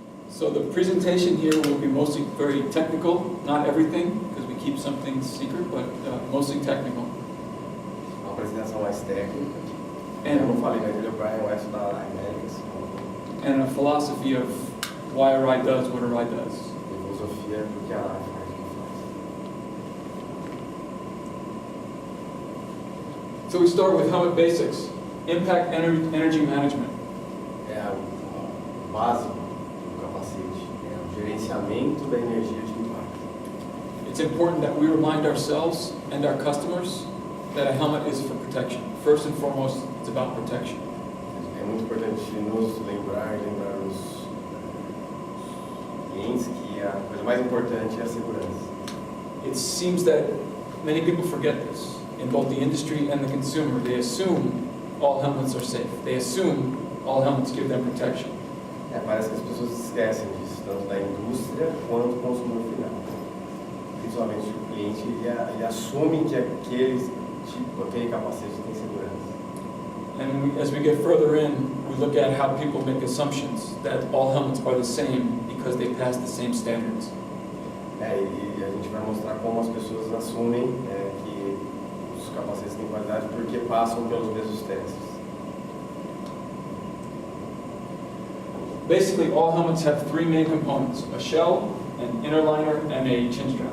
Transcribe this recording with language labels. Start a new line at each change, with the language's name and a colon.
English: So the presentation here will be mostly very technical, not everything, because we keep some things secret, but mostly technical.
Portuguese: Uma apresentação mais técnica.
English: And,
Portuguese: Eu não falei, mas ele é o Brian Weston da Arai.
English: and a philosophy of why Arai does what Arai does.
Portuguese: Filosofia do que a Arai faz o que faz.
English: So we start with helmet basics. Impact energy management.
Portuguese: É o básico do capacete, é o gerenciamento da energia de impacto.
English: It's important that we remind ourselves and our customers that a helmet is for protection. First and foremost, it's about protection.
Portuguese: É muito importante nos lembrar os clientes que a coisa mais importante é a segurança.
English: It seems that many people forget this. In both the industry and the consumer, they assume all helmets are safe. They assume all helmets give them protection.
Portuguese: Parece que as pessoas esquecem disso, tanto da indústria quanto do consumidor final. Principalmente o cliente, ele assume que aquele capacete tem segurança.
English: And as we get further in, we look at how people make assumptions that all helmets are the same because they pass the same standards.
Portuguese: E a gente vai mostrar como as pessoas assumem que os capacetes têm qualidade porque passam pelos mesmos testes.
English: Basically, all helmets have three main components: a shell, an inner liner, and a chin strap.